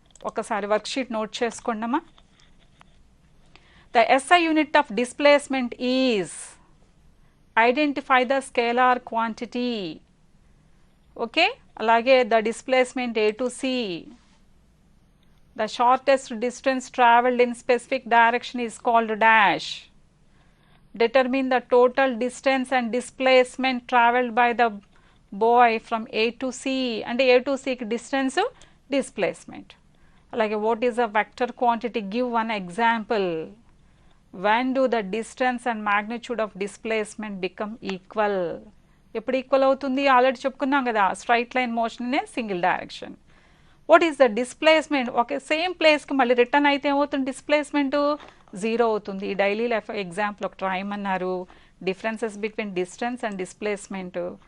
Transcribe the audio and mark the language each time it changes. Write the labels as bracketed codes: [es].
[te] ఒకసారి worksheet note చేసుకోండమ్మా. [en] The SI unit of displacement is identify the scalar quantity. Okay. అలాగే the displacement A to C. The shortest distance traveled in specific direction is called dash. Determine the total distance and displacement traveled by the boy from A to C. And A to C distance displacement. Like what is a vector quantity? Give one example. When do the distance and magnitude of displacement become equal? [te] ఎప్పుడు equal అవుతుంది? Already చెప్పుకున్నాం కదా, straight line motion single direction. [en] What is the displacement? [te] Okay same ప్లేస్కి మళ్ళీ return అయితే ఏమవుతుంది? Displacement 0 అవుతుంది. Daily life example ఒకటి రాయమన్నారు, [en] Differences between distance and displacement.